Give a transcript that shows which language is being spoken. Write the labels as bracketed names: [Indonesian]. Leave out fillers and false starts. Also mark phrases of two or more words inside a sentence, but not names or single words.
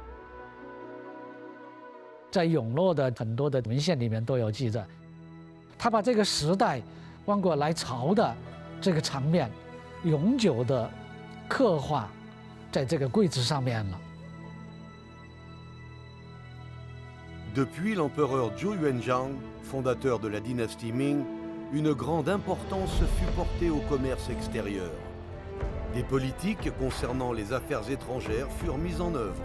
[Chinese] 在永乐的很多的文献里面都有记载，他把这个时代万国来朝的这个场面，永久的刻画在这个柜子上面了。 [French] Depuis l'empereur Zhou Yuanzhang, fondateur de la dynastie Ming, une grande importance fut portée au commerce extérieur. Des politiques concernant les affaires étrangères furent mises en œuvre.